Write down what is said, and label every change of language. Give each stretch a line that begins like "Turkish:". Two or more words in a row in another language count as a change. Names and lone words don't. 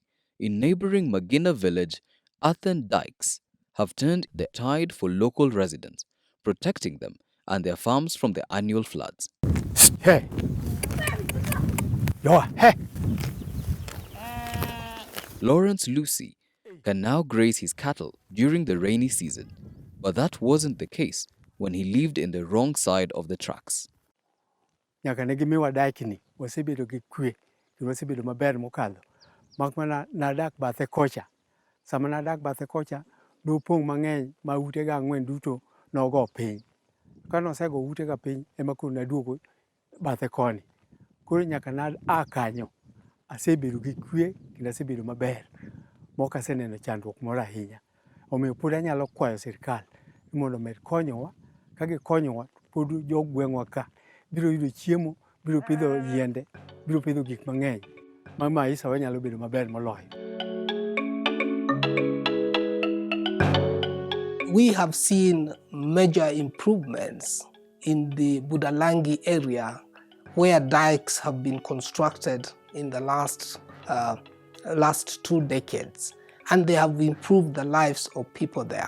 English: In neighboring Magina village, earthen dikes have turned the tide for local residents, protecting them and their farms from the annual floods. Hey. Yo, hey. Lawrence Lucy can now graze his cattle during the rainy season, but that wasn't the case when he lived in the wrong side of the tracks.
Luo (Kenya and Tanzania): Nyakanegimiwa daikini, wasebedo gikwe, wasebedo maber mokalo. Makmana nadak bathe kocha. Sama nadak bathe kocha, dupong mang'eny ma utega ang'wen duto nogo piny. Kano sego utega piny ema koro naduogo bathe koni. Koro nyaka kanyo asebedo gi kwe kendo asebedo maber. Mok aseneno chandruok moro ahinya. Omiyo pod anyalo kwayo sirkal mondo omed konyowa. Ka gikonyowa pod jogweng'wa ka biro yudo chiemo, biro pidho yiende, biro pidho gik mang'eny ma maisha wa nyalo bedo maber moloyo.
English: We have seen major improvements in the Budalangi area where dikes have been constructed in the last 2 decades, and they have improved the lives of people there.